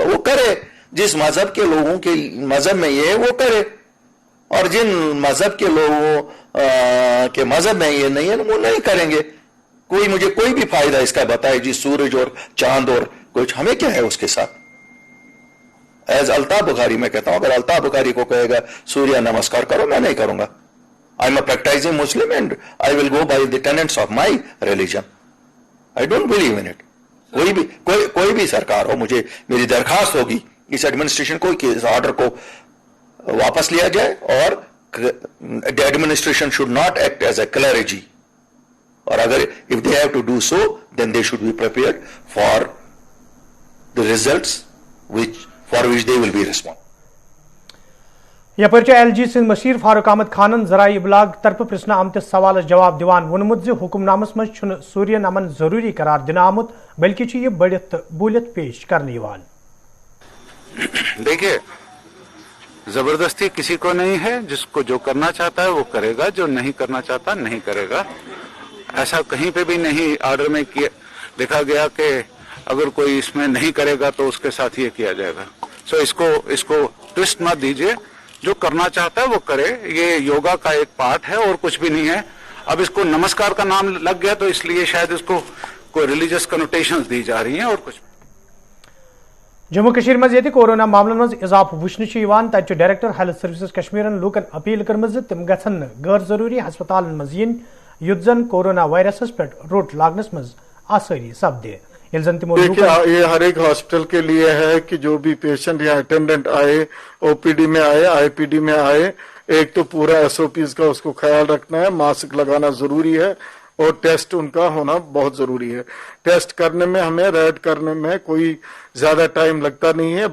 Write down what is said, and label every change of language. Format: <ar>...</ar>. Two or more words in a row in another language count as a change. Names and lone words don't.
<hi>वो करे जिस मजहब के लोगों के मजहब में ये है वो करे, और जिन मजहब के लोगों के मजहब में ये नहीं है वो नहीं करेंगे। कोई मुझे कोई भी फायदा इसका बताए जी सूरज और चांद और कुछ, हमें क्या है उसके साथ। एज अल्ताफ बुखारी मैं कहता हूं, अगर अल्ताफ बुखारी को कहेगा सूर्य नमस्कार करो, मैं नहीं करूंगा।</hi> <en>I am a practicing Muslim and I will go by the tenets of my religion. I don't believe in it.</en> <hi>कोई भी सरकार हो, मुझे मेरी दरखास्त होगी इस एडमिनिस्ट्रेशन को कि इस ऑर्डर को वापस लिया जाए और</hi> <en>the administration should not act as a clergy,</en> <hi>और अगर</hi> <en>if they have to do so then they should be prepared for the results for which they will be respond.</en> <ks>यपर एल जी सिंध मशीर फारूक अहमद खानन जराई इबलाग तरफ पृछन आमतिस सवालस जवाब दिवान वोनमुत जे हुक्मनामस मज छुन सूर्यन अमन जरूरी करार दिन आमुत बल्कि छु ये बढ़ित बूलियत पेश करने वाल।</ks> <hi>देखिए, जबरदस्ती किसी को नहीं है, जिसको जो करना चाहता है वो करेगा, जो नहीं करना चाहता नहीं करेगा। ऐसा कहीं पे भी नहीं ऑर्डर में लिखा गया कि अगर कोई इसमें नहीं करेगा तो उसके साथ ये किया जाएगा। सो इसको ट्विस्ट मत दीजिए, जो करना चाहता है वो करे, ये योगा का एक पार्ट है और कुछ भी नहीं है। अब इसको नमस्कार का नाम लग गया तो इसलिए शायद इसको कोई</hi> <en>religious connotations</en> <hi>दी जा रही हैं और कुछ।</hi> <ks>जम्मू कश्मीर मज ये कोरोना मामलन मज इजाफ वुचन तत</ks> <en>Director Health Services</en> <ks>कश्मीरन लूकन अपील कर्म तिम गन गैर जरूरी हस्पताल मज इन युत जन कोरोना वायरसस पे रोट लागनस मज आसानी सपदे।</ks> <hi>देखिए, ये हर एक हॉस्पिटल के लिए है कि जो भी पेशेंट या अटेंडेंट आए, ओपीडी में आए, आईपीडी में आए, एक तो पूरा एसओपीज का उसको ख्याल रखना है, मास्क लगाना जरूरी है और टेस्ट उनका होना बहुत जरूरी है। टेस्ट करने में हमें रेड करने में कोई ज्यादा टाइम लगता नहीं है।</hi>